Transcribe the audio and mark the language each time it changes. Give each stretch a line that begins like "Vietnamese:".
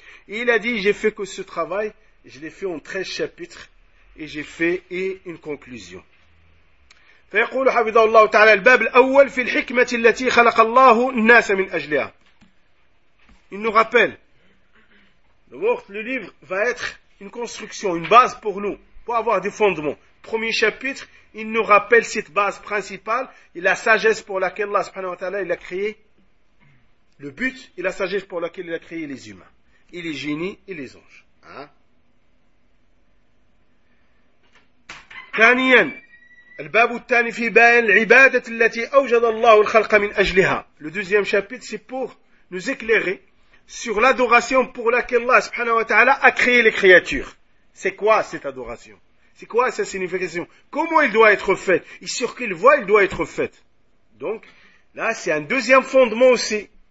French: Et il a dit, j'ai fait que ce travail, je l'ai fait en 13 chapitres, et j'ai fait et une conclusion.
Arabic: فيقول حفظه الله تعالى الباب الأول في الحكمة التي خلق الله الناس من أجلها.
French: Il nous rappelle. Le livre va être une construction, une base pour nous, pour avoir des fondements. Premier chapitre, il nous rappelle cette base principale et la sagesse pour laquelle Allah subhanahu wa ta'ala il a créé le but et la sagesse pour laquelle il a créé les humains et les génies et les anges.
Arabic: Thaniyan. الباب الثاني في بيان العبادة التي أوجد الله الخلق من أجلها.
French: Le deuxième chapitre c'est pour nous éclairer sur l'adoration pour laquelle Allah subhanahu wa ta'ala a créé les créatures. C'est quoi cette adoration? C'est quoi sa signification? Comment elle doit être faite? Et sur quelle voie elle doit être faite? Donc là c'est un deuxième fondement aussi.